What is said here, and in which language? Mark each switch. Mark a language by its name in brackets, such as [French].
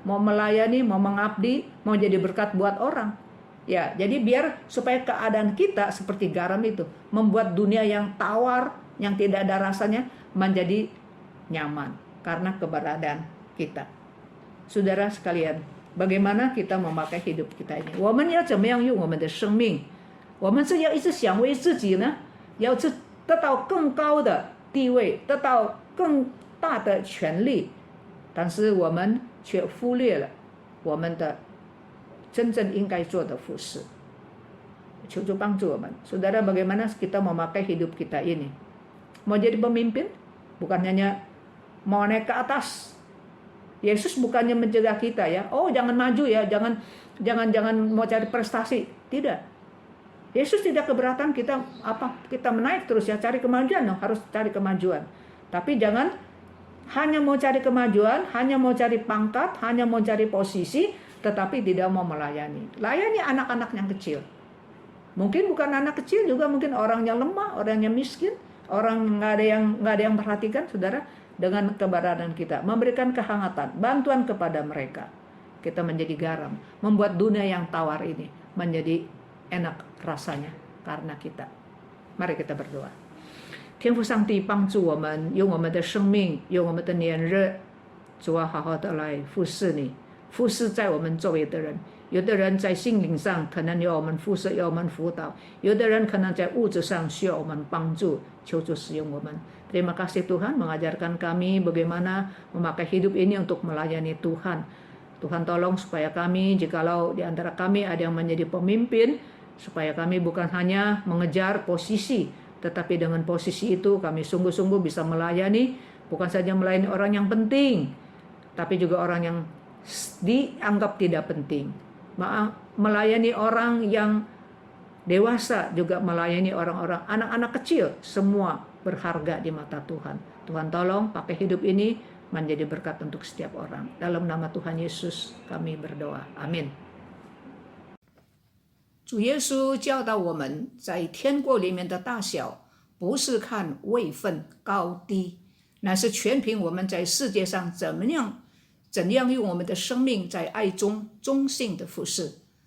[Indonesian] Mau melayani, mau mengabdi, mau jadi berkat buat orang. Ya, jadi biar supaya keadaan kita seperti garam itu, membuat dunia yang tawar, yang tidak ada rasanya, menjadi nyaman karena keberadaan kita. Saudara sekalian, bagaimana kita memakai hidup kita ini? [Chinese] 我们要怎么样用我们的生命？我们是要一直想为自己呢，要得到更高的地位，得到更大的权利，但是我们却忽略了我们的真正应该做的服事。求主帮助我们, [Indonesian] saudara, bagaimana kita memakai hidup kita ini? Mau jadi pemimpin? Bukan hanya mau naik ke atas. Yesus bukannya mencegah kita ya, oh jangan maju ya, jangan mau cari prestasi. Tidak. Yesus tidak keberatan kita menaik terus ya, cari kemajuan, harus cari kemajuan. Tapi jangan hanya mau cari kemajuan, hanya mau cari pangkat, hanya mau cari posisi, tetapi tidak mau melayani. Layani anak-anak yang kecil. Mungkin bukan anak kecil juga, mungkin orang yang lemah, orang yang miskin, orang nggak ada yang perhatikan, saudara. Dengan keberadaan kita, memberikan kehangatan, bantuan kepada mereka, kita menjadi garam, membuat dunia yang tawar ini menjadi enak rasanya karena kita. Mari kita berdoa. [Chinese] 天父上帝帮助我们，用我们的生命，用我们的年日，主啊，好好的来服侍你，服侍在我们周围的人。有的人在心灵上可能要我们服侍，要我们辅导；有的人可能在物质上需要我们帮助，求主使用我们。 [Indonesian] Terima kasih Tuhan mengajarkan kami bagaimana memakai hidup ini untuk melayani Tuhan. Tuhan tolong supaya kami, jikalau di antara kami ada yang menjadi pemimpin, supaya kami bukan hanya mengejar posisi, tetapi dengan posisi itu kami sungguh-sungguh bisa melayani, bukan saja melayani orang yang penting, tapi juga orang yang dianggap tidak penting. Melayani orang yang dewasa, juga melayani orang-orang anak-anak kecil, semua berharga di mata Tuhan. Tuhan tolong pakai hidup ini menjadi berkat untuk setiap orang. Dalam nama Tuhan Yesus kami berdoa. Amin. [Chinese] 主耶稣教导我们，在天国里面的大小，不是看位分高低，乃是全凭我们在世界上怎么样怎样用我们的生命在爱中忠信的服侍.